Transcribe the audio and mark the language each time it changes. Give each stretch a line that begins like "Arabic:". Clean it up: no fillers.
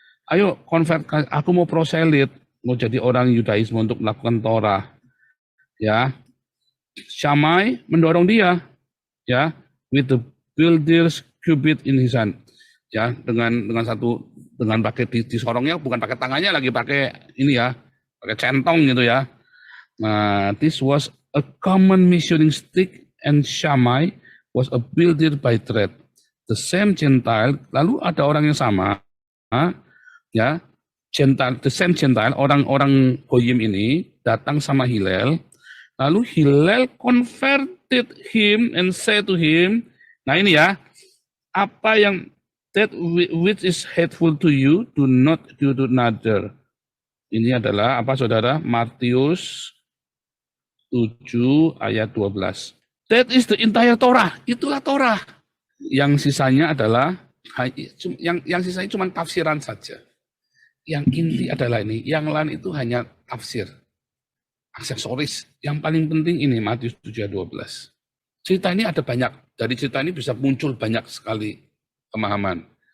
Indonesian: Ayo convert, aku mau proselit, mau jadi orang Yudaisme untuk melakukan Torah. Ya.
English: Shammai
Indonesian: mendorong dia ya
English: with the builder's cubit in his hand.
Indonesian: Ya, dengan pakai disorongnya, bukan pakai tangannya lagi, pakai ini ya, pakai centong gitu ya.
English: Nah, this was a common measuring stick and Shammai was a builder by trade. The same Gentile,
Indonesian: lalu ada orang yang sama, ya,
English: Gentile, the same Gentile,
Indonesian: orang-orang Goyim ini datang sama Hillel, lalu
English: Hillel converted him and said to him,
Indonesian: nah ini ya, apa yang
English: that which is hateful to you, do not do to another.
Indonesian: Ini adalah apa, saudara? Matius 7 ayat 12.
English: That is the entire Torah.
Indonesian: Itulah Torah. Yang sisanya adalah yang sisanya cuma tafsiran saja. Yang inti adalah ini. Yang lain itu hanya tafsir, aksesoris. Yang paling penting ini Matius 7 ayat 12. Cerita ini ada banyak. Dari cerita ini bisa muncul banyak sekali pemahaman.